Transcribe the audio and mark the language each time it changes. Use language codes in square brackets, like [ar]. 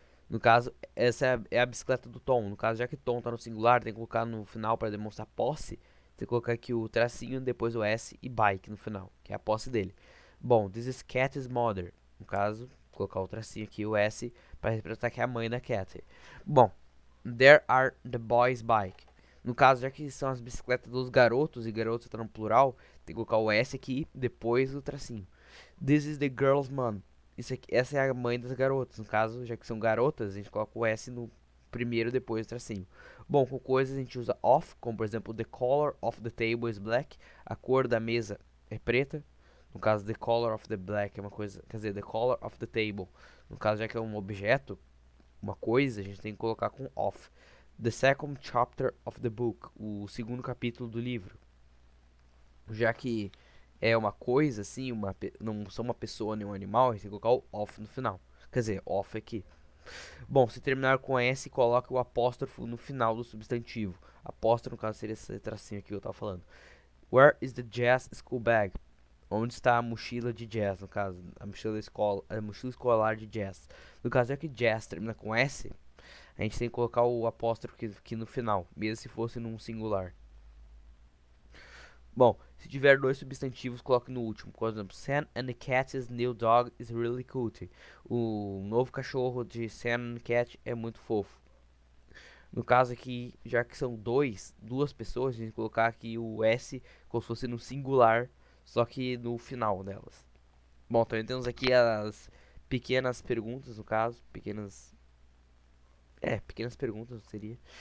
[pt] No caso, essa é a bicicleta do Tom. No caso, já que Tom tá no singular, tem que colocar no final para demonstrar posse. Tem que colocar aqui o tracinho, depois o S e bike no final, que é a posse dele. Bom, [en] this is Cat's mother. [pt] No caso, colocar o tracinho aqui, o S, para representar que é a mãe da Cat. [en] Bom, there are the boys' bike. [pt] No caso, já que são as bicicletas dos garotos e garotos está no plural, tem que colocar o S aqui, depois o tracinho. [en] This is the girl's mom. [pt] Essa é a mãe das garotas. No caso, já que são garotas, a gente coloca o S no primeiro, depois o tracinho. Bom, com coisas a gente usa of, como por exemplo, [en] the color of the table is black. [pt] A cor da mesa é preta. No caso, the color of the black é uma coisa, quer dizer, the color of the table. No caso, já que é um objeto, uma coisa, a gente tem que colocar com of. [en] The second chapter of the book, [pt] o segundo capítulo do livro. Já que é uma coisa assim, não são uma pessoa nem um animal, a gente tem que colocar o off no final. Quer dizer, off aqui. Bom, se terminar com S, coloque o apóstrofo no final do substantivo. Apóstrofo, no caso, seria esse tracinho aqui que eu tava falando. [en] Where is the jazz school bag? [pt] Onde está a mochila de jazz, no caso, a mochila da escola, a mochila escolar de jazz. No caso, é que jazz termina com S, a gente tem que colocar o apóstrofo aqui no final, mesmo se fosse num singular. Bom, se tiver dois substantivos, coloque no último. Por exemplo, [en] Sam and the cat's new dog is really cute. [pt] O novo cachorro de Sam and the cat é muito fofo. No caso aqui, já que são duas pessoas, a gente colocar aqui o S como se fosse no singular, só que no final delas. Bom, também temos aqui as pequenas perguntas, no caso, pequenas perguntas seria.